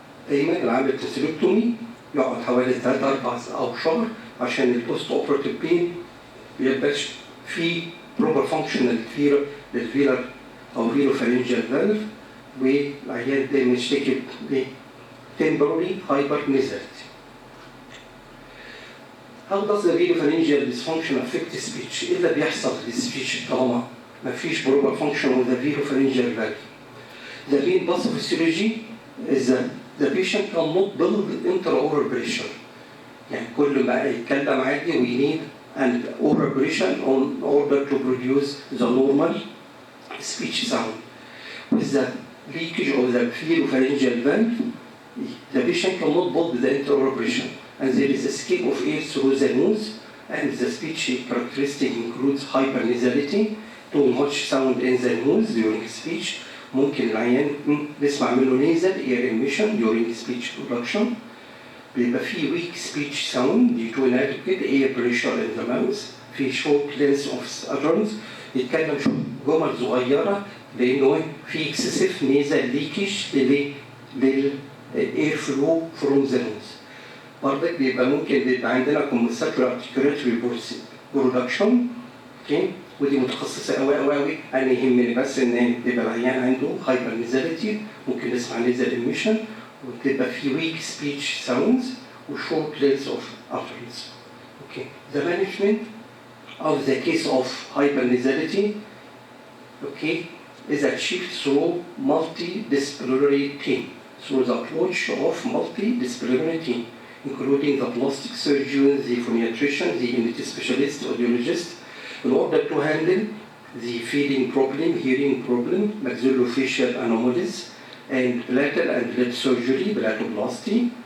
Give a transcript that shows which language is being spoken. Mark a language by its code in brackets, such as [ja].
[ar] دايما اللي عامل hysterectomy يقعد حوالي 3-4 أو شهر عشان البوست اوبراتيف بين ميبقاش في بروبر فانكشنال للفيلر او فيروفارينجيال فالف، والعيان دايما يشتكي ب [en] temporary hypernasality. How does the veropharyngeal dysfunction affect speech؟ [ar] إيه اللي بيحصل للسبيتش طالما ما فيش بروبر فانكشن [en] of the veropharyngeal valve؟ The main pathophysiology is that the patient cannot build intraoral pressure. [ar] يعني كل ما يتكلم عادي [en] we need an oral pressure in order to produce the normal speech sound. With the leakage of the veropharyngeal valve, the patient cannot build the intraoral pressure, and there is escape of air through the nose, and the speech characteristic includes hypernasality, too much sound in the nose during speech. [ar] ممكن العيان نسمع منه [en] nasal air emission during speech production. [ar] بيبقى في [en] weak speech sound due to inadequate air pressure in the mouth. في short length of utterance [ar] يتكلم جمل صغيرة لأنه في [en] excessive nasal leakage للair flow from the nose. [ar] برضك بيبقى ممكن بيبقى عندنا [en] compensatory articulatory production. Okay. [ar] ودي متخصصة قوي. أنا يهمني بس إن يبقى العيان عنده هايبر نيزاليتي، ممكن نسمع نيزال إيميشن، وتبقى في weak speech sounds و short lengths of utterance. [en] Okay. The management of the case of hypernasality, okay, is achieved through multidisciplinary team, through the approach of multidisciplinary team, including the plastic surgeon, the phoniatrician, the ENT specialist, audiologist, in order to handle the feeding problem, hearing problem, maxillofacial anomalies, and platal and lip surgery, blatoplasty.